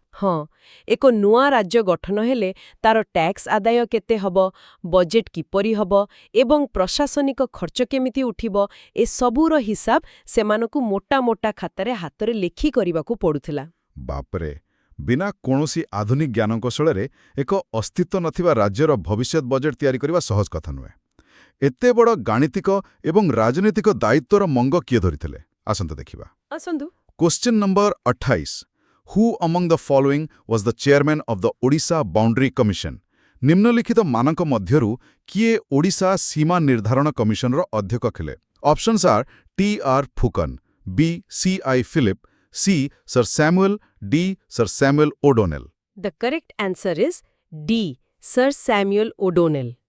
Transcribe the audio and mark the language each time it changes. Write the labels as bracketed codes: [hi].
[or] ହଁ, ଏକ ନୂଆ ରାଜ୍ୟ ଗଠନ ହେଲେ ତାର ଟ୍ୟାକ୍ସ ଆଦାୟ କେତେ ହେବ, ବଜେଟ୍ କିପରି ହେବ ଏବଂ ପ୍ରଶାସନିକ ଖର୍ଚ୍ଚ କେମିତି ଉଠିବ, ଏସବୁର ହିସାବ ସେମାନଙ୍କୁ ମୋଟା ମୋଟା ଖାତାରେ ହାତରେ ଲେଖି କରିବାକୁ ପଡୁଥିଲା। ବାପରେ, ବିନା କୌଣସି ଆଧୁନିକ ଜ୍ଞାନକୌଶଳରେ ଏକ ଅସ୍ତିତ୍ୱ ନଥିବା ରାଜ୍ୟର ଭବିଷ୍ୟତ ବଜେଟ୍ ତିଆରି କରିବା ସହଜ କଥା ନୁହେଁ। ଏତେ ବଡ଼ ଗାଣିତିକ ଏବଂ ରାଜନୈତିକ ଦାୟିତ୍ୱର ମଙ୍ଗ କିଏ ଧରିଥିଲେ? ଆସନ୍ତୁ ଦେଖିବା। ଆସନ୍ତୁ। [en] Question number 28. Who among the following was the chairman of the Odisha Boundary Commission? [or] ନିମ୍ନଲିଖିତ ମାନଙ୍କ ମଧ୍ୟରୁ କିଏ ଓଡ଼ିଶା ସୀମା ନିର୍ଦ୍ଧାରଣ କମିଶନର ଅଧ୍ୟକ୍ଷ ଥିଲେ? [en] Options are T.R. Phukan, B. C.I. Philip, C. Sir Samuel, D. Sir Samuel O'Donnell. The correct answer is D. Sir Samuel O'Donnell.